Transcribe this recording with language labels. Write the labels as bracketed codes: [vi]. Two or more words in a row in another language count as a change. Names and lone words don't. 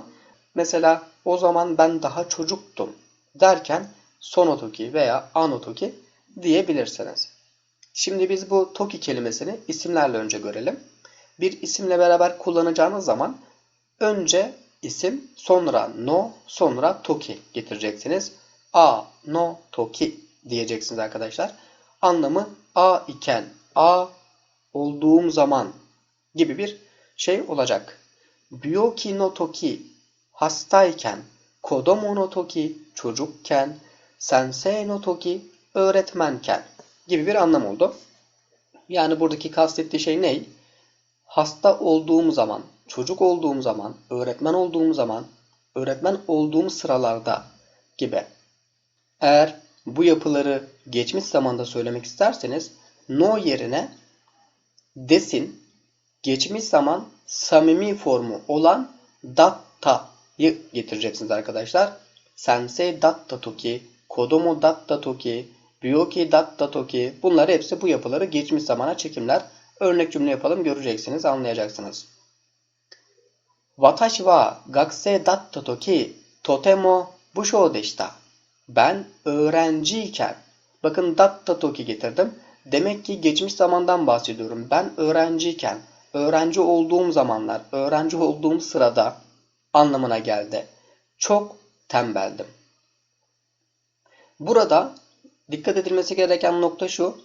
[tr] Mesela o zaman ben daha çocuktum derken [ja] その時 [tr] veya [ja] あの時 [tr] diyebilirsiniz. Şimdi biz bu toki kelimesini isimlerle önce görelim. Bir isimle beraber kullanacağınız zaman önce isim, sonra no, sonra toki getireceksiniz. [ja] Aの時 [tr] diyeceksiniz arkadaşlar. Anlamı a iken, a olduğum zaman gibi bir şey olacak. [ja] 病気の時, [tr] hastayken, [ja] 子供の時, [tr] çocukken, [ja] 先生の時, [tr] öğretmenken gibi bir anlam oldu. Yani buradaki kastettiği şey ne? Hasta olduğum zaman, çocuk olduğum zaman, öğretmen olduğum zaman, öğretmen olduğum sıralarda gibi. Eğer bu yapıları geçmiş zamanda söylemek isterseniz no yerine desin geçmiş zaman samimi formu olan datta'yı getireceksiniz arkadaşlar. [ja] 先生だった時、子供だった時、病気だった時 [tr] bunlar hepsi bu yapıları geçmiş zamana çekimler. Örnek cümle yapalım göreceksiniz, anlayacaksınız. [ja] 私は学生だった時とても無精でした. [tr] Ben öğrenciyken, bakın [ja] だった時 [tr] getirdim. Demek ki geçmiş zamandan bahsediyorum. Ben öğrenciyken, öğrenci olduğum zamanlar, öğrenci olduğum sırada anlamına geldi. Çok tembeldim. Burada dikkat edilmesi gereken nokta şu.